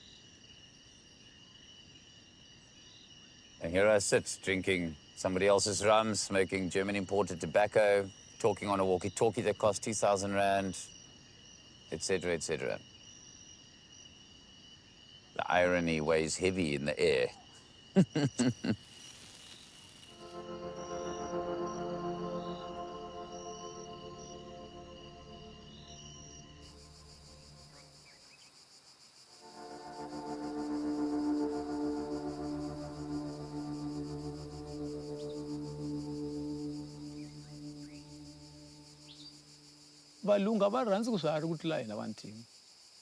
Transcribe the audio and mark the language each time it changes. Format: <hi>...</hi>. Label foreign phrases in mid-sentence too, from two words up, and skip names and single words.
<en>And here I sit, drinking somebody else's rum, smoking German imported tobacco, talking on a walkie-talkie that cost 2,000 Rand, etc., etc. The irony weighs heavy in the air.</en> <ts>valungu a va rhandzi ku swiharhi ku tlula hina vantima loko</ts>